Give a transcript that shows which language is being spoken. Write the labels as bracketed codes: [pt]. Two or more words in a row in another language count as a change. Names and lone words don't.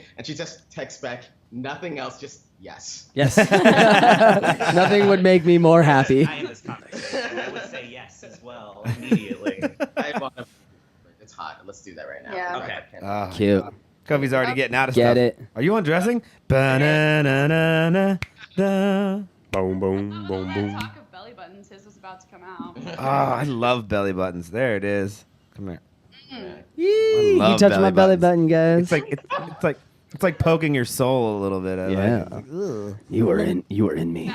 [en] And she just texts back, nothing else, just yes. Yes. Nothing would make me more happy. I in this conversation, I would say yes as well immediately. It's hot. Let's do that right now. Yeah. Okay. Cute. Kofi's already getting out of Get stuff. it. Are you undressing? Ba-na-na-na-na-na. Boom, boom, boom, boom. Talk of belly buttons. His was about to come out. Oh, I love belly buttons. There it is. Come here. Yee, love you touched belly my belly buttons. button, guys. It's like poking your soul a little bit. I Yeah. like it. Ugh. You were in me.